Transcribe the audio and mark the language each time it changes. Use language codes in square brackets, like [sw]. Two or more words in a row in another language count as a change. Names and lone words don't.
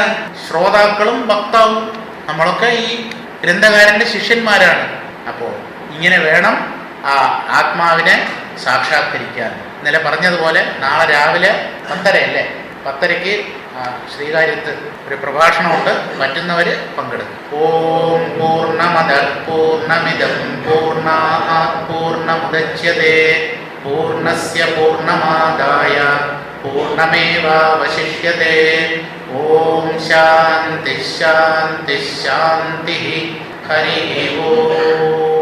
[ml] ശ്രോതാക്കളും ഭക്താവും നമ്മളൊക്കെ ഈ ഗ്രന്ഥകാരൻ്റെ ശിഷ്യന്മാരാണ്. അപ്പോൾ ഇങ്ങനെ വേണം ആ ആത്മാവിനെ സാക്ഷാത്കരിക്കാൻ. ഇന്നലെ പറഞ്ഞതുപോലെ നാളെ രാവിലെ 10:30 10:30 ശ്രീകാര്യത്ത് ഒരു പ്രഭാഷണമുണ്ട്. പറ്റുന്നവർ പങ്കെടുക്കും. [sa] ഓം പൂർണ്ണമദ പൂർണ്ണമിദം പൂർണ്ണാത് പൂർണ്ണമുദച്യതേ പൂർണ്ണസ്യ പൂർണ്ണമാദായ പൂർണ്ണമേവാവശിഷ്യതേ. ഓം ശാന്തി ശാന്തി ശാന്തി. ഹരി ഓം.